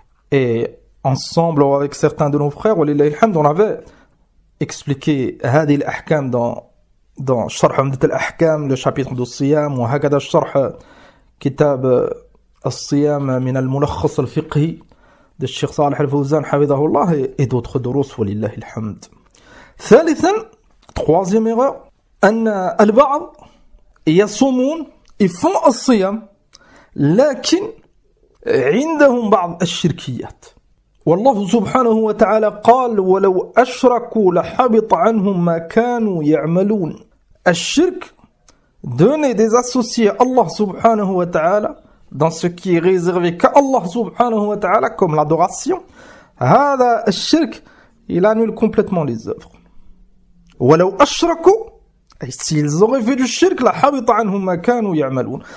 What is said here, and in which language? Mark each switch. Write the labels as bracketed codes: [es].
[fr] Et ensemble avec certains de nos frères, walillahi alhamd, on avait expliqué [ar] هذه الأحكام [fr] dans [ar] شرح عمدة الأحكام, [fr] le chapitre du Siyam, [ar] وهكذا شرح كتاب الصيام من الملخص الفقهي [fr] de Cheikh Salih Al-Fawzan [ar] حفظه الله, [fr] et d'autres [ar] دروس ولله الحمد. ثالثا, [fr] troisième erreur, [ar] أن البعض يصومون, [fr] ils font [ar] الصيام لكن عندهم بعض الشركيات. والله سبحانه وتعالى قال ولو أشركوا لحبط عنهم ما كانوا يعملون. [fr] الشرك, donner des associés à Allah subhanahu wa ta'ala dans ce qui est réservé qu'à Allah subhanahu wa ta'ala comme l'adoration, [ar] هذا الشرك, [fr] il annule complètement les œuvres. [ar] ولو أشركوا, [fr] et s'ils auraient fait du shirk, [ar] la habita anhum ma kanu ya'malun.